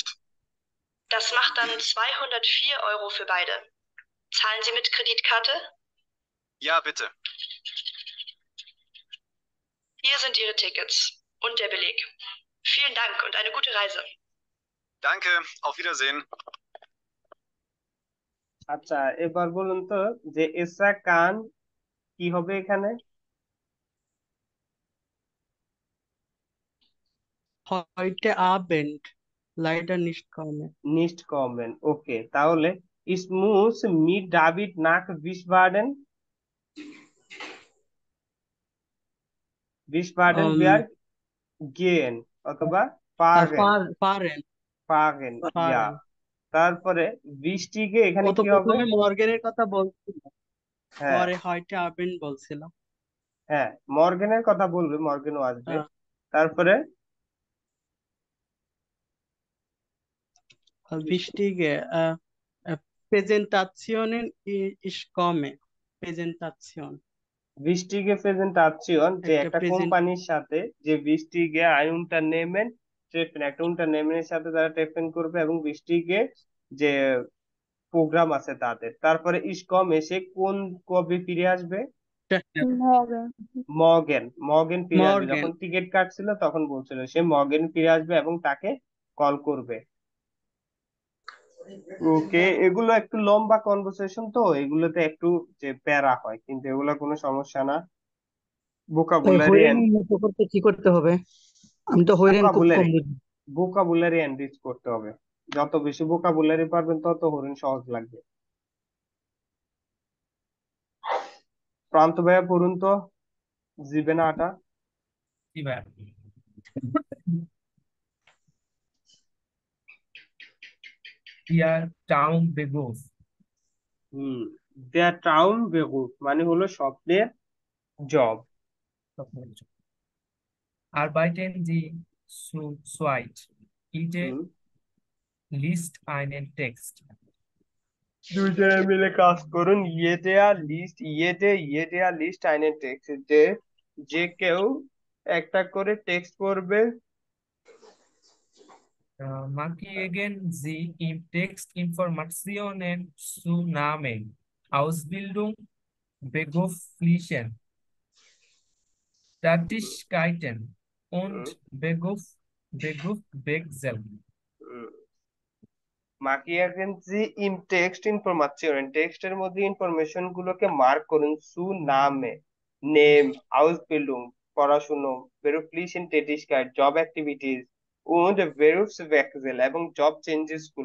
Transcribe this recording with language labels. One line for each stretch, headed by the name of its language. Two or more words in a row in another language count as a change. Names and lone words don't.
German: Das macht dann 204 Euro für beide. Zahlen Sie mit Kreditkarte? Ja, bitte. Hier sind Ihre Tickets und der Beleg. Vielen Dank und eine gute Reise. Danke, auf Wiedersehen.
Bangla: আচ্ছা, এবার বলুন তো যে এসরা কান কি হবে এখানে?
German: Heute Abend leider nicht kommen. Nicht kommen. Okay, তাহলে ich muss mit David nach Wiesbaden. Wiesbaden wir gehen অথবা fahren. fahren, ja.
Bangla: তারপরে বৃষ্টিকে এখানে ও তো কি হবে? প্রথমে মর্গেনের কথা বলছিল, হ্যাঁ পরে
German: heute Abend
Bangla: বলছিল। হ্যাঁ, মর্গেনের কথা বলবে, মর্গেনও আসবে। হ্যাঁ। তারপরে
German: Wichtige Präsentationen ich komme. Präsentation. wichtige Präsentation যে
Bangla: একটা একটা present কোম্পানির সাথে যে
German: wichtige ein Unternehmen treffen,
Bangla: একটা unternehmen এর সাথে তারা treffen করবে এবং wichtige যে প্রোগ্রাম আছে তাদের। তারপরে
German: ich komme
Bangla: সে কোন কবে ফিরে আসবে? মর্গেন ফিরে আসবে,
German: Morgen.
Bangla: যখন টিকিট কাটছিল তখন বলছিল সে মর্গেন ফিরে আসবে এবং তাকে কল করবে। ওকে, এগুলো একটু লম্বা কনভারসেশন, তো এগুলোতে একটু যে প্যারা হয়, কিন্তু এগুলো কোনো সমস্যা না। ভোকাবুলারি হইরেন উন্নত করতে কি করতে হবে? আমি তো হইরেন খুব কম বুঝি। ভোকাবুলারি এনরিচ করতে হবে। যত বেশি ভোকাবুলারি পারবেন তত হরিণ সহজ লাগবে। প্রান্ত ভাইয়া পড়ুন তো জীবেনা আটা। কি ভাই?
German: Der Traum begoff. Der Traumberuf
Bangla: মানে হলো স্বপ্নের জব।
German: Arbeiten Sie zu zweit. Bitte liest einen Text.
Bangla: দুইজনে মিলে কাজ করুন।
German: jeder liest einen Text,
Bangla: যে যে কেউ একটা করে টেক্সট করবে।
German: Markieren Sie im Text Informationen zu Namen, Ausbildung, Beruflichen, Tätigkeiten und Berufswechsel. markieren Sie im Text Informationen,
Bangla: টেক্সটের মধ্যে ইনফরমেশন গুলোকে মার্ক করুন। সু নামে নেম, আউসবিল্ডিং পড়াশুনো,
German: beruflichen Tätigkeiten
English: job activities,
German: und Berufswechsel
Bangla: এবং
English: job changes
Bangla: গুলো।